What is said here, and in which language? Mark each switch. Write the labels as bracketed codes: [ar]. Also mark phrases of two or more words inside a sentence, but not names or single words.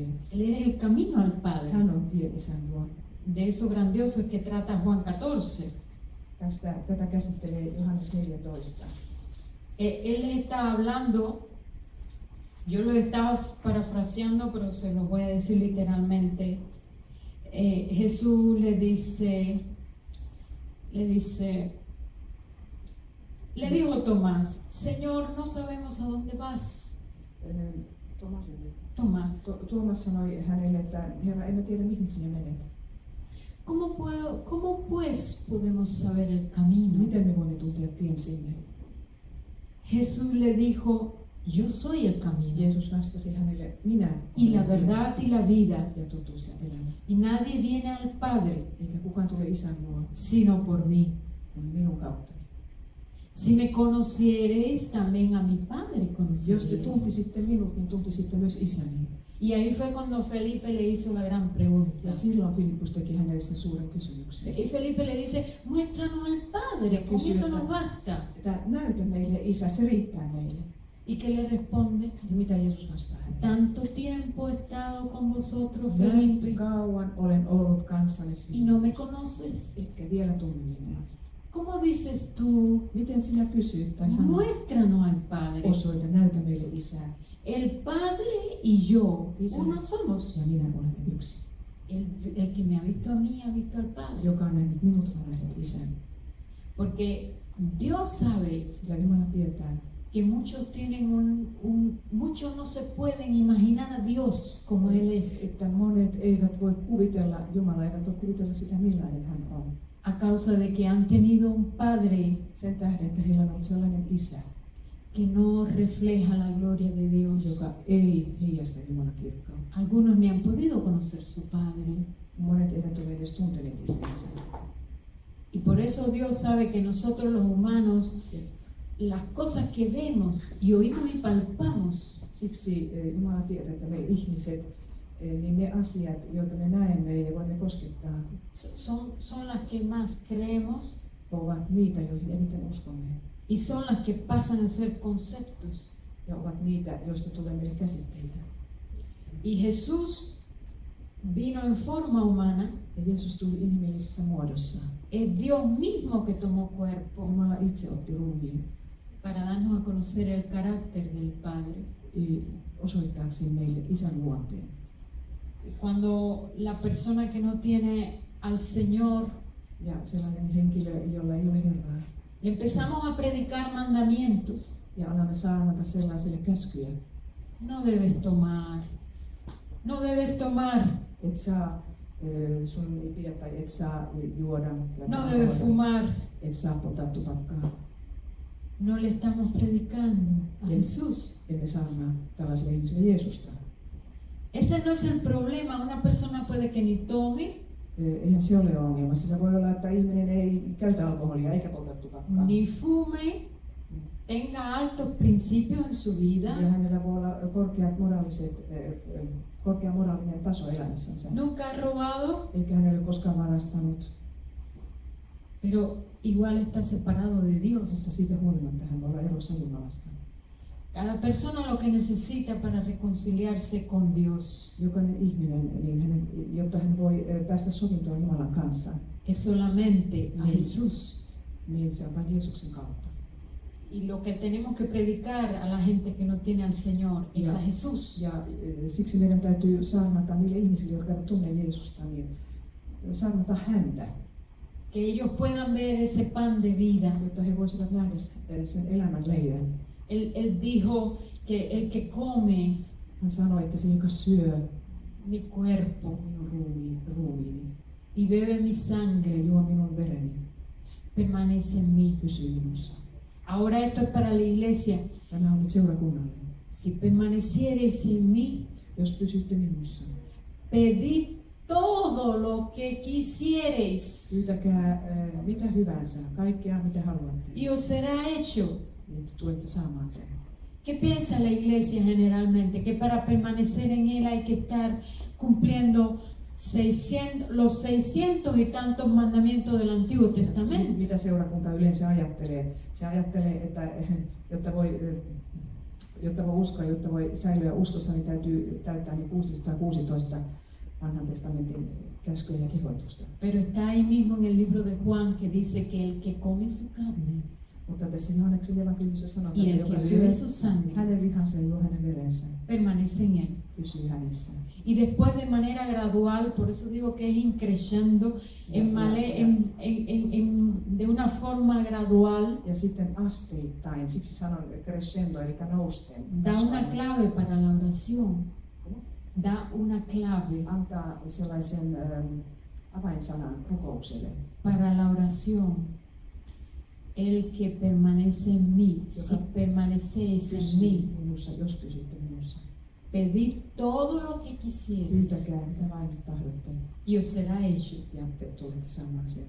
[es] Él es el camino al Padre. [fi] Hän on tie isän luo. [es] De eso grandioso es que trata Juan 14. [fi] Tätä käsittelee Johannes 14. [es] Él les está hablando, yo lo estaba parafraseando, pero se los voy a decir literalmente. Jesús le dijo a Tomás, Señor, no sabemos a dónde vas. Tomás, [fi] Tuomas sanoi hänelle, että Herra, emme tiedä mihin sinne menet. [es] ¿Cómo pues podemos saber el camino? [fi] Miten me voimme tuntea tien sinne? [es] Jesús le dijo, yo soy el camino, [fi] Jeesus vastasi hänelle, minä [es] y la verdad y la vida, [fi] ja totuus ja elämä. [es] y nadie viene al Padre [fi] Eikä kukaan tule isän luo, [es] sino por mí. [fi] kun minun kautta. [es] Si me conocierais, también a mi Padre [fi] Jos te [es] conoceríais. [fi] tuntisitte minut, niin tuntisitte myös isäni. [es] Y ahí fue cuando Felipe le hizo la gran pregunta. [fi] Ja silloin Filippus teki hänelle sen suuren kysymyksen. [es] Y Felipe le dice, muéstranos al Padre, con eso nos basta. [fi] Että näytä meille isä, se riittää meille. [es] ¿Y qué le responde? [fi] Ja mitä Jeesus vastaa hänelle? [es] Tanto tiempo he estado con vosotros, [fi] Näin Felipe, kauan olen ollut kanssani, [es] y no me conoces. [fi] etkä vielä tunne minua. [es] ¿Cómo dices tú? [fi] Miten sinä kysyt tai sanot, [es] Muéstranos al Padre. [fi] osoita, näytä meille isää. [es] El Padre y yo, [fi] Isä [es] uno somos. [fi] ja minä olemme yksi. [es] El que me ha visto a mí, ha visto al Padre. [fi] Joka on nähnyt minut, on nähnyt isän. [es] Porque Dios sabe [fi] Sillä Jumala tietää, [es] que muchos tienen muchos no se pueden imaginar a Dios como Él es, [fi] että monet eivät voi kuvitella Jumalaa, eivät voi kuvitella sitä, millainen hän on. [es] a causa de que han tenido un Padre [fi] Sen tähden, että heillä on ollut sellainen isä, [es] que no refleja la gloria de Dios. [fi] joka ei heijasta Jumalan kirkkautta. [es] Algunos ni han podido conocer su Padre. [fi] Monet eivät ole edes tunteneet isänsä. [es] Y por eso Dios sabe que nosotros los humanos, las cosas que vemos y oímos y palpamos, [fi] Siksi Jumala tietää, että me ihmiset, niin ne asiat, joita me näemme ja voimme koskettaa, [es] son las que más creemos [fi] ovat niitä, joihin eniten uskomme. [es] y son las que pasan a ser conceptos. [fi] Ja ovat niitä, joista tulee meille käsitteitä. [es] Y Jesús vino en forma humana, [fi] Ja Jeesus tuli inhimillisessä muodossa. [es] es Dios mismo que tomó cuerpo. [fi] Jumala itse otti ruumiin. [es] para darnos a conocer el carácter del Padre. [fi] Osoittaakseen meille isän luonteen. [es] Cuando la persona que no tiene al Señor, [fi] Ja sellainen henkilö, jolla ei ole Herraa, [es] le empezamos a predicar mandamientos. [fi] ja alamme saarnata sellaiselle käskyjä, [es] No debes tomar, no debes tomar, [fi] et saa, sun ei pidä tai et saa juoda, [es] no debes fumar. [fi] et saa polttaa tupakkaa. [es] No le estamos predicando a Bien. Jesús. [fi] Emme saarnaa tällaiselle ihmiselle Jeesusta. [es] Ese no es el problema. Una persona puede que ni tome, [fi] Eihän se ole ongelma. Sillä voi olla, että ihminen ei käytä alkoholia eikä polta tupakkaa. [es] ni fume, tenga altos principios en su vida, [fi] Ja hänellä voi olla korkea moraalinen taso elämässänsä. [es] nunca ha robado, [fi] Eikä hän ole koskaan varastanut, [es] pero igual está separado de Dios. [fi] mutta siitä huolimatta hän voi olla erossa Jumalasta. [es] Cada persona lo que necesita para reconciliarse con Dios [fi] Jokainen ihminen, niin jotta hän voi päästä sovintoon Jumalan kanssa, [es] es solamente a Jesús. [fi] niin se on vain Jeesuksen kautta. [es] Y lo que tenemos que predicar a la gente que no tiene al Señor es Ya. a Jesús. [fi] Ja siksi meidän täytyy saarnata niille ihmisille, jotka eivät tunne Jeesusta, niin saarnata häntä, [es] Que ellos puedan ver ese pan de vida. [fi] jotta he voisivat nähdä sen elämän leivän. [es] Él dijo que el que come [fi] Hän sanoi, että se, joka syö [es] mi cuerpo [fi] minun ruumiini [es] y bebe mi [fi] ja [es] sangre [fi] juo minun vereni, [es] permanece en mí. [fi] pysyy minussa. [es] Ahora esto es para la iglesia. [fi] Tämä on nyt seurakunnalle. [es] Si permaneciereis en mí, [fi] Jos pysytte minussa, [es] pedid todo lo que quisiereis [fi] pyytäkää mitä hyvänsä, kaikkea mitä haluatte, [es] y os será hecho. [fi] niin tulette saamaan sen. [es] ¿Qué piensa la iglesia generalmente? Que para permanecer en él hay que estar cumpliendo los 600 y tantos mandamientos del Antiguo Testamento. [fi] Mitä seurakunta yleensä ajattelee? Se ajattelee, että jotta voi uskoa, jotta voi säilyä uskossa, niin täytyy täyttää niin 616 vanhan testamentin käskyjä ja kehoitusta. [es] Pero está ahí mismo en el libro de Juan que dice que el que come su carne [fi] Mutta tässä Johanneksen evankeliumissa sanotaan, [es] y [fi] että [es] el [fi] joka [es] que [fi] syö [es] bebe su sangre [fi] hänen lihansa ja juo hänen verensä, [es] permanece en él. [fi] pysyy hänessä. [es] Y después de manera gradual, por eso digo que es increciendo, de una forma gradual, [fi] Ja sitten asteittain, siksi sanon crescendo, eli nousten, [es] da una [fi] kasvaen, [es] clave para la oración. Da una clave [fi] antaa sellaisen avainsanan rukoukselle. [es] para la oración. El que permanece en mí, si permanecéis en [fi] Pysyy [es] mí, [fi] minussa, jos pysytte minussa. [es] pedid todo lo que quisierais [fi] Pyytäkää mitä vain tahdotte [es] y os será hecho. [fi] ja te tulette saamaan sen.